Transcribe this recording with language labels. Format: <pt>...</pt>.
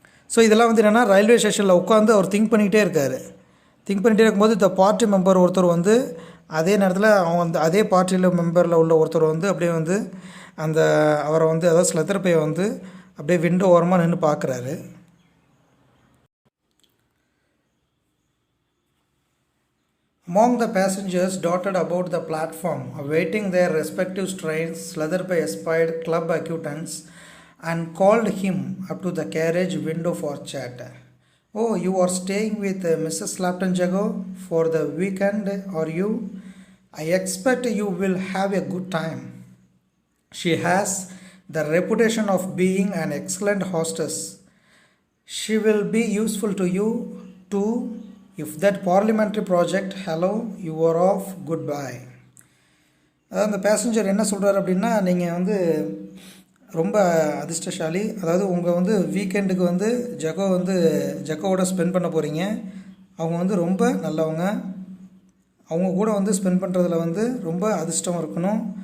<ta>So இதெல்லாம் வந்து என்னென்னா ரயில்வே ஸ்டேஷனில் உட்காந்து அவர் திங்க் பண்ணிகிட்டே இருக்கும்போது இந்த பார்ட்டி மெம்பர் ஒருத்தர் வந்து அதே நேரத்தில் அதே பார்ட்டியில் மெம்பரில் உள்ள ஒருத்தர் வந்து அப்படியே வந்து அவரை வந்து அதாவது ஸ்லெதர்பையை வந்து அப்படியே விண்டோ ஓரமாக நின்று பார்க்குறாரு.</ta> <en>Among the passengers dotted about the platform, awaiting their respective trains, Slatherby espied club acquaintance and called him up to the carriage window for chat. "Oh, you are staying with Mrs. Slapton Jago for the weekend, are you? I expect you will have a good time. She has the reputation of being an excellent hostess. She will be useful to you too. If that parliamentary project, hello, you are off, goodbye."</en> <ta>அதாவது அந்த passenger என்ன சொல்கிறார் அப்படின்னா, நீங்கள் வந்து ரொம்ப அதிர்ஷ்டசாலி, அதாவது உங்கள் வந்து வீக்கெண்டுக்கு வந்து ஜகோவோட ஸ்பெண்ட் பண்ண போகிறீங்க. அவங்க வந்து ரொம்ப நல்லவங்க, அவங்க கூட வந்து ஸ்பெண்ட் பண்ணுறதுல வந்து ரொம்ப அதிர்ஷ்டம் இருக்கணும்.</ta>